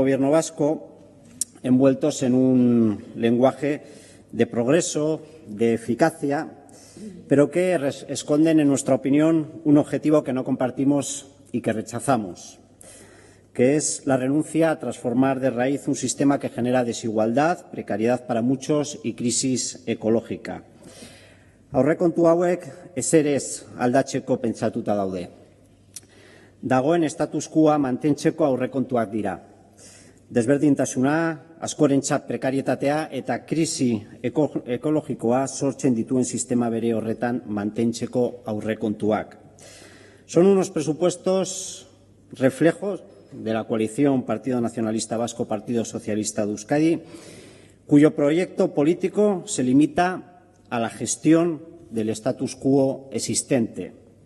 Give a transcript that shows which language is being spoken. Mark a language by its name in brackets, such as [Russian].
[Spanish] vasco, envueltos en un lenguaje de progreso, de eficacia, pero que esconden, en nuestra opinión, un objetivo que no compartimos y que rechazamos, que es la renuncia a transformar de raíz un sistema que genera desigualdad, precariedad para muchos y crisis ecológica. [Basque] Aurrekontu hauek eserez aldatzeko pentsatuta daude. Dagoen status quoa mantentzeko aurrekontuak dira. Desberdintasuna, askorentzat prekarietatea eta krisi ekologikoa sortzen dituen sistema bere horretan mantentzeko aurrekontuak. [Spanish] Son unos presupuestos reflejos de la coalición Partido Nacionalista Vasco, Partido Socialista de Euskadi, cuyo proyecto político se limita a la gestión del status quo existente.